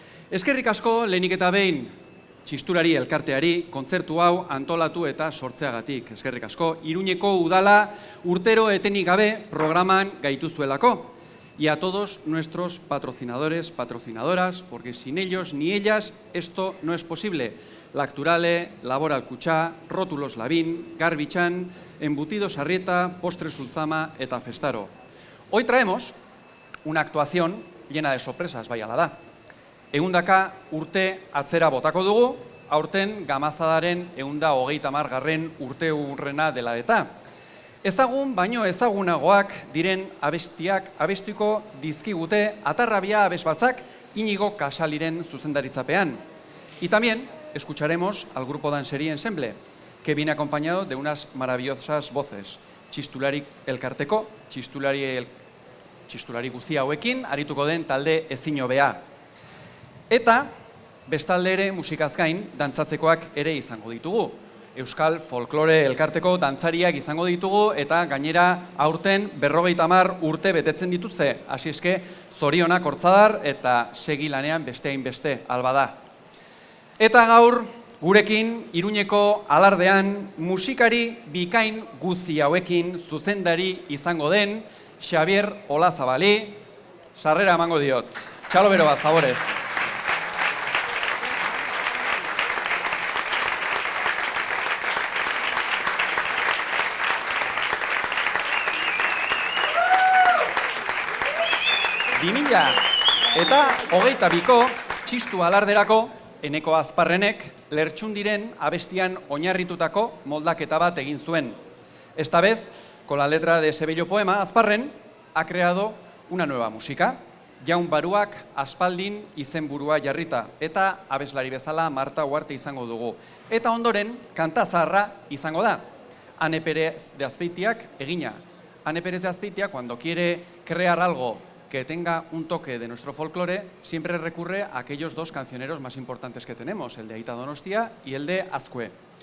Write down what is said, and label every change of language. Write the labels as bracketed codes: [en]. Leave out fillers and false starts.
[eu] Eskerrik asko lehenik eta behin txistulari elkarteari kontzertu hau antolatu eta sortzeagatik. Eskerrik asko, Iruñeko udala urtero etenik gabe programan gaituzuelako. [es] Y a todos nuestros patrocinadores, patrocinadoras, porque sin ellos ni ellas esto no es posible. [eu] Lacturale, Laboral Kutxa, Rótulos Lavín, Garbichan, Embutidos Arrieta, Postres Ulzama eta Festaro. [es] Hoy traemos una actuación llena de sorpresas, [eu] bai ala da. Ehundaka urte atzera botako dugu, aurten Gamazadaren 130. urte urrena dela eta. Ezagun baino ezagunagoak diren abestiak abestiko dizkigute Atarrabia abes batzak Iñigo Casaliren zuzendaritzapean. [es] Y también escucharemos al grupo Dansería Ensemble, que viene acompañado de unas maravillosas voces. [eu] Txistulari elkarteko, txistulari guzia hauekin, arituko den talde ezin hobea. Eta, bestalde ere musikaz gain, dantzatzekoak ere izango ditugu. Euskal Folklore elkarteko dantzariak izango ditugu eta gainera aurten 50 urte betetzen dituzte. Hasi eske, zorionak hortzadar eta segi lanean beste hainbeste alba da. Eta gaur, gurekin Iruñeko alardean musikari bikain guzti hauekin zuzendari izango den Xabier Olazabali, sarrera emango diot. Txalo bero bat, favorez. Eta 22ko txistu alarderako Eneko Azparrenek Lertxundiren abestian oinarritutako moldaketa bat egin zuen. [es] Esta vez, con la letra de ese bello poema, Azparren ha creado una nueva música. [eu] Jaun Baruak aspaldin izenburua jarrita eta abeslari bezala Marta Uarte izango dugu. Eta ondoren, kanta zaharra izango da. Ane Perez de Azpeitiak egina. [es] Ane Perez de Azpeitia, cuando quiere crear algo que tenga un toque de nuestro folclore, siempre recurre a aquellos 2 cancioneros más importantes que tenemos, el de Aita Donostia y el de Azkue.